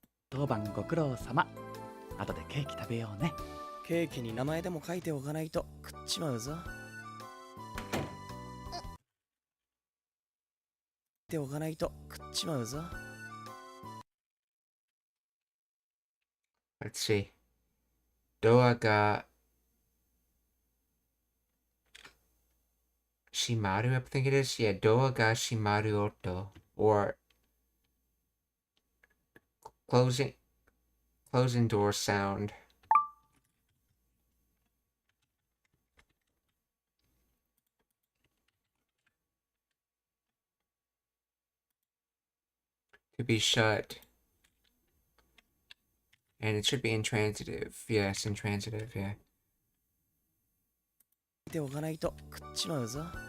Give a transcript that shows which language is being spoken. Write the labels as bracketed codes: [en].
[ja] 当番ご苦労様。後でケーキ食べようね。ケーキに名前でも書いておかないと食っちまうぞ。ておかないと食っちまうぞ。 [en] Let's see. [ja] ドアが閉まる [en] I think it is. Yeah, [ja] ドアが閉まる音 [en] or closing door sound. To be shut. And it should be intransitive. Yes, intransitive, yeah. [ja] ておかないと食っちまうぞ。